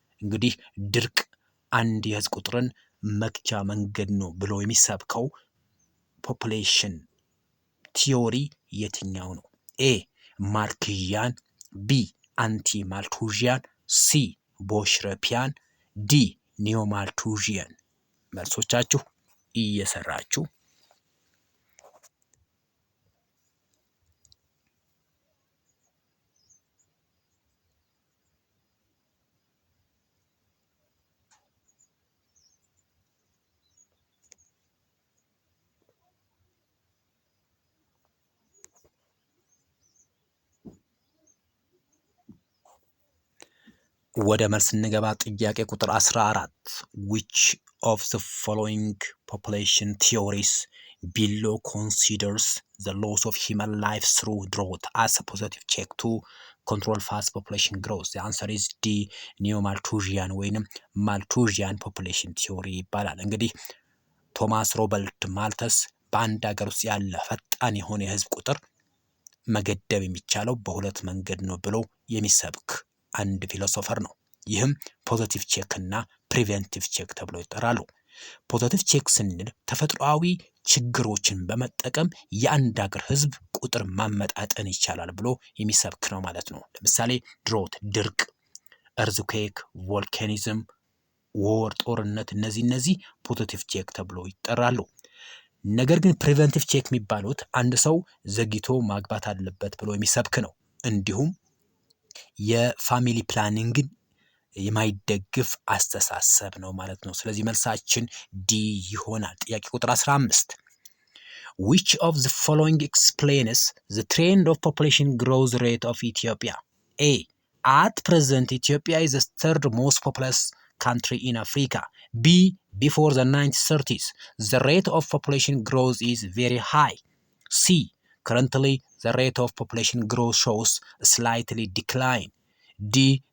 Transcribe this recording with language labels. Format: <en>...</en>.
<am>እንግዲህ ድርቅ አንድ የህዝብ ቁጥርን መግቻ መንገድ ነው ብሎ የሚሰብከው ፖፑሌሽን ቲዮሪ የትኛው ነው? ኤ ማርክዣን፣ ቢ አንቲ ማልቱዥያን፣ ሲ ቦሽረፒያን፣ ዲ ኒዮ ማልቱዥያን። መልሶቻችሁ እየሰራችሁ ወደ መልስ እንገባ። ጥያቄ ቁጥር 14</am> <en>which of the following population theories below considers the loss of human life through drought as a positive check to control fast population growth? the answer is D</en> <am>ኒዮ ማልቱዥያን ወይንም ማልቱዥያን ፖፑሌሽን ቲዮሪ ይባላል። እንግዲህ ቶማስ ሮበርት ማልተስ በአንድ ሀገር ውስጥ ያለ ፈጣን የሆነ የህዝብ ቁጥር መገደብ የሚቻለው በሁለት መንገድ ነው ብሎ የሚሰብክ አንድ ፊሎሶፈር ነው። ይህም ፖዚቲቭ ቼክ እና ፕሪቬንቲቭ ቼክ ተብሎ ይጠራሉ። ፖዚቲቭ ቼክ ስንል ተፈጥሯዊ ችግሮችን በመጠቀም የአንድ ሀገር ህዝብ ቁጥር ማመጣጠን ይቻላል ብሎ የሚሰብክ ነው ማለት ነው። ለምሳሌ ድሮት ድርቅ፣ እርዝኩዌክ፣ ቮልካኒዝም፣ ዎር ጦርነት፣ እነዚህ ፖዚቲቭ ቼክ ተብሎ ይጠራሉ። ነገር ግን ፕሪቨንቲቭ ቼክ የሚባሉት አንድ ሰው ዘግይቶ ማግባት አለበት ብሎ የሚሰብክ ነው። እንዲሁም የፋሚሊ ፕላኒንግን የማይደግፍ አስተሳሰብ ነው ማለት ነው። ስለዚህ መልሳችን ዲ ይሆናል። ጥያቄ ቁጥር 15</am> <en>which of the following explains the trend of population growth rate of Ethiopia? A. At present, Ethiopia is the third most populous country in Africa. B. Before the 1930s, the rate of population growth is very high. C. Currently, the rate of population growth shows a slightly decline. D.</en>